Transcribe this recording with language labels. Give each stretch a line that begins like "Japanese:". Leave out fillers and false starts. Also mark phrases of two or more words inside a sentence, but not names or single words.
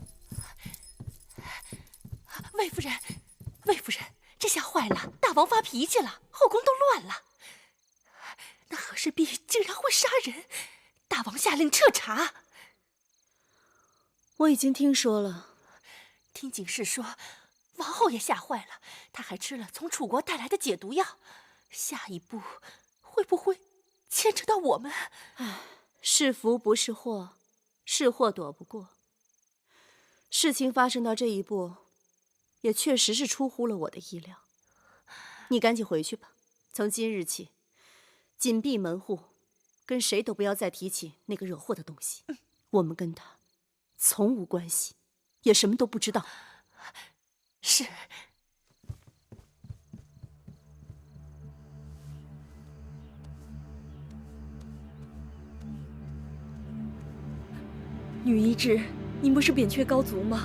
Chinese: 魏夫人，魏夫人，这下坏了！大王发脾气了，后宫都乱了。那和氏璧竟然会杀人，大王下令彻查。我已经听说了，听警示说，王后也吓壞了，她還吃了從楚國帶來的解毒藥。下一步會不會牽扯到我們？唉，是福不是禍，是禍躲不過。事情發生到這一步，也確實是出乎了我的意料。你趕緊回去吧，從今日起，緊閉門戶，跟誰都不要再提起那個惹禍的東西。我們跟他從無關係，也什麼都不知道。是。女医治，您不是扁鹊高足吗？